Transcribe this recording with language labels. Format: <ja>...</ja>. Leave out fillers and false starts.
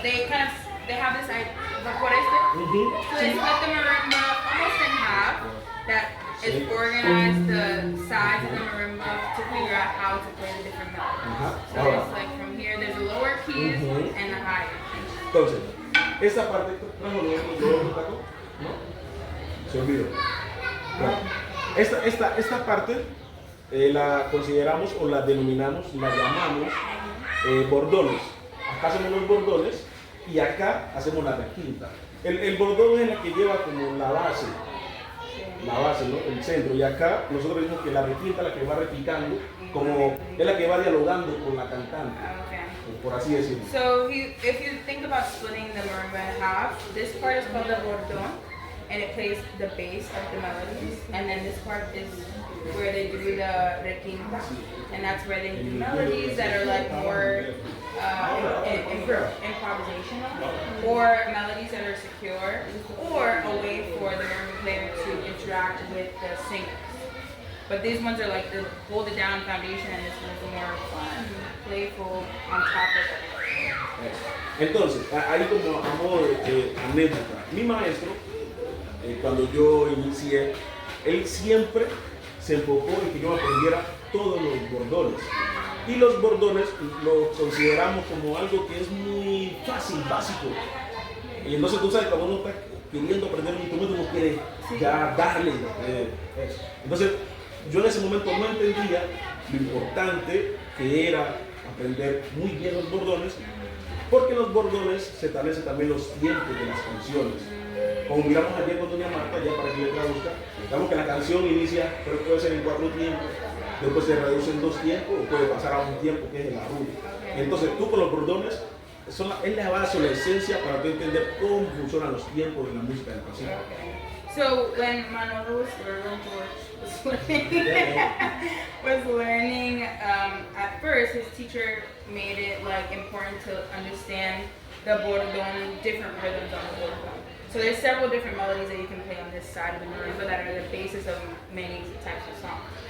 <en>they kind of they have this idea. What is it? Ujú. So they split the marimba almost in half. That is organized the size of the marimba to figure out how to play the different melodies. Ajá. So there's like from here there's the lower keys and the higher keys.</en> <es>Entonces, esta parte, trajo los tacos, ¿no? Se olvidó. Bueno, esta parte la consideramos o la denominamos, la llamamos bordones. Acá hacemos los bordones y acá hacemos la requinta. El bordón es la que lleva como la base, ¿no? El centro. Y acá nosotros decimos que la requinta, la que va replicando, como es la que va dialogando con la cantante,</es> <en>Okay.</en> <es>por así decirlo.</es> <en>So if you think about splitting the marimba in half, this part is called the bordón, and it plays the bass of the melodies, and then this part is where they do the requinta, and that's where they do melodies that are like more improvisational, or melodies that are secure, or a way for the marimba player to interact with the singers. But these ones are like the hold it down foundation, and this one's more fun, playful on top of it.</en> <es>Entonces, ahí como a modo de anécdota, mi maestro, cuando yo inicié, él siempre se enfocó en que yo aprendiera todos los bordones. Y los bordones los consideramos como algo que es muy fácil, básico. Y entonces tú sabes, cuando uno está queriendo aprender un instrumento, uno quiere ya darle eso. Entonces, yo en ese momento no entendía lo importante que era aprender muy bien los bordones, porque en los bordones se establecen también los tiempos de las canciones. Como miramos ayer con doña Marta, ya para que le traduzca, digamos que la canción inicia, pero puede ser en 4 tiempos, después se reduce en 2 tiempos, o puede pasar a un tiempo que es el arrullo. Entonces tú con los bordones, es la base o la esencia para tú entender cómo funcionan los tiempos de la música del Pacífico.</es> <en>So when Manolo was learning, at first his teacher made it like important to understand the bordón, different rhythms on the bordón. So there's several different melodies that you can play on this side of the marimba that are the basis of many types of songs.</en>